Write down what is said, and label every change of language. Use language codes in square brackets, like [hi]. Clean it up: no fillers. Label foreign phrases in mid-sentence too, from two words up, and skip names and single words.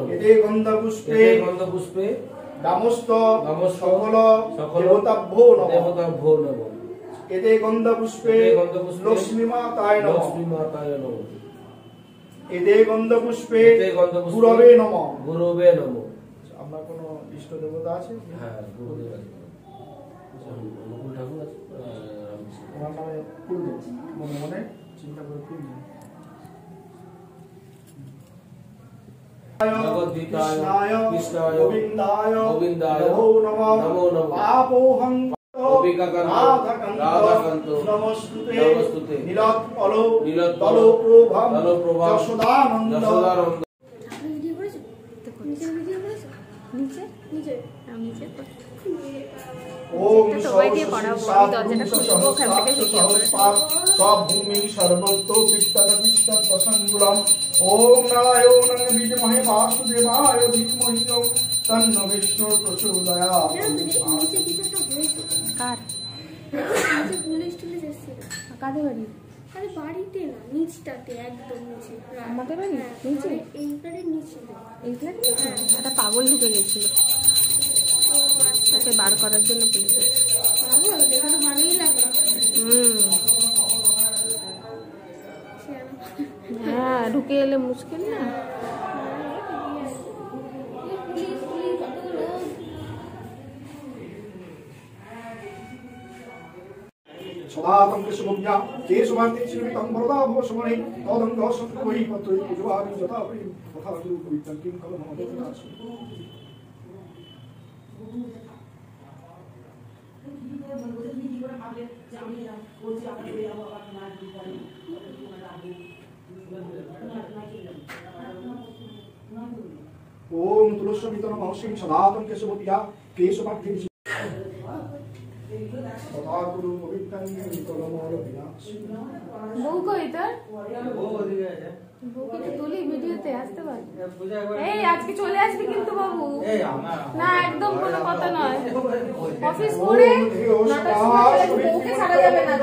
[sa] इति गन्धपुष्पे ग्रामस्थ सकल देवताभ्यो नमः। इति गन्धपुष्पे लक्ष्मी माताय नमः। इति गन्धपुष्पे गुरवे नमः। [bn] আপনার কোন ইষ্ট দেবতা আছে? হ্যাঁ, গুরুদেব আছে। অনুকূল ঠাকুর আছে, ওনার নামে ফুল দেব, মনে মনে চিন্তা করে ফুল দেব। [sa] কৃষ্ণায় গোবিন্দায় নমো নমঃ। পাপোহং রাধাকান্ত নমস্তুতে নীলোৎপলো দলোপ্রভম যশোদানন্দ। ओम भूमि सर्वतो संगुलम ओम नारायण विद्महे वासुदेवाय धीमहि तन्नो विष्णु प्रचोदयात्। [bn] কাদের বাড়ি? আরে বাড়িতে না, নিচটাতে একদম নিচে। আমাদের বাড়ি নিচে? এইবারে নিচে। এইখানে একটা পাগল ঢুকে গেছিল, তাকে বার করার জন্য পুলিশে। পাগল দেখাতে ভালোই লাগে। হ্যাঁ, ঢুকে এলে মুশকিল না। [sa] सदातं कृष्णभूम्या केशवान्ते चिरमितं वरदा भवसमने तदङ्ग सत्त्वहि पत्रै पूजवानि यथा प्रेम तथा गुरुपवित्रं किं खलु मम देवदासि। ओम तुलसीमितं महर्षिं सदातं केशवत्या केशवान्ते [bn] বউ কই তোর? বউকে তো তুলি ভিডিওতে আসতে পার। এই আজকে চলে আসবি কিন্তু বাবু। না, একদম কোনো কথা নয়। অফিস করে বউকে ছাড়া যাবে না।